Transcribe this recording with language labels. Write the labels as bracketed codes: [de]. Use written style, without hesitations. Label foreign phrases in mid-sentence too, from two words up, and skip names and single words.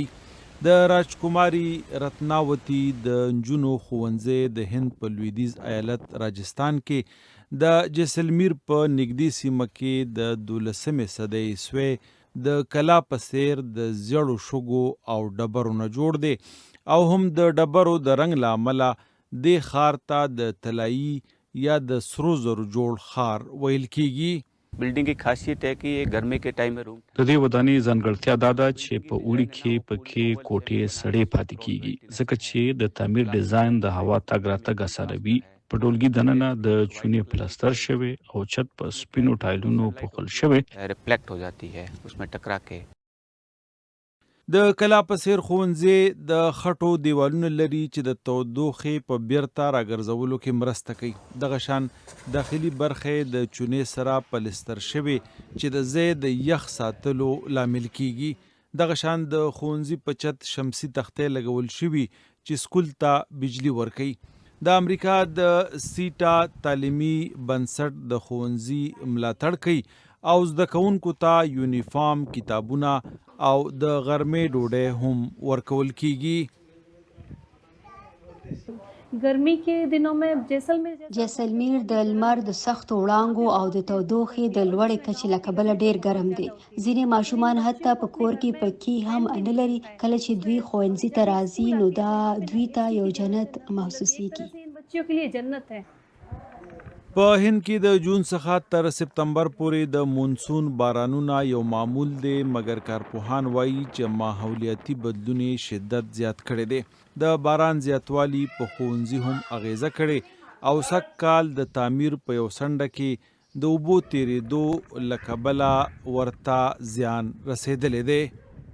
[ps] د راجکماري رتناوتی د نجونو ښوونځی د هند په لویدیځ ایالت راجستان کې د جیسلمیر په نږدې سیمه کې د 12مې صدۍ سوی د کلا په څیر د زیړو شګو او ډبرو نه جوړ دی او هم د ډبرو د رنګ له امله دې ښار ته د طلایي یا د سرو زرو جوړ ښار ویل کیږي. [hi] बिल्डिंग की खासियत है कि ये गर्मी के टाइम में रूम [ps] د دې ودانۍ ځانګړتیا دا ده چې په اوړي کې پکې کوټې سړې پاتې کیږي ځکه چې د تعمیر ډیزاین د هوا تګ راتګ اسانوي. په ټولګي دننه د چونې پلستر شوی او چت په سپینو ټایلونو پوښل شوی. [hi] रिफ्लेक्ट हो जाती है उसमें टकरा के. [ps] د کلا په څیر ښوونځی د خټو دیوالونه لري چې د تودوخې په بیرته راګرځولو کې مرسته کوي. دغه شان داخلي برخې د چونې سره پلستر شوي چې د ځای د یخ ساتلو لامل کیږي. دغه شان د ښوونځي په چت شمسي تختې لګول شوي چې سکول ته بجلی ورکوي. د امریکا د سیټا تعلیمي بنسټ د ښوونځي ملاتړ کوي او زده کوونکو ته یونیفارم، کتابونه او د غرمې ډوډۍ هم ورکول کیږي. [hi] गर्मी के दिनों में [ps] جیسلمیر د لمر د سختو وړانګو او د تودوخې د لوړې کچې له کبله ډیر ګرم دی. ځینې ماشومان حتی په کور کې پکې هم نه لري. کله چې دوی ښوونځي ته راځي نو دا دوی ته یو جنت محسوسیږي. [hi] बच्चों के लिए जन्नत है. [ps] په هند کې د جون څخه تر سپتمبر پورې د مونسون بارانونه یو معمول دی، مګر کارپوهان وایي چې ماحولیاتي بدلون یې شدت زیات کړی دی. د باران زیاتوالی په ښوونځي هم اغیزه کړې او سږ کال د تعمیر په یو څنډه کې د اوبو تیریدو له کبله ورته زیان رسیدلی دی.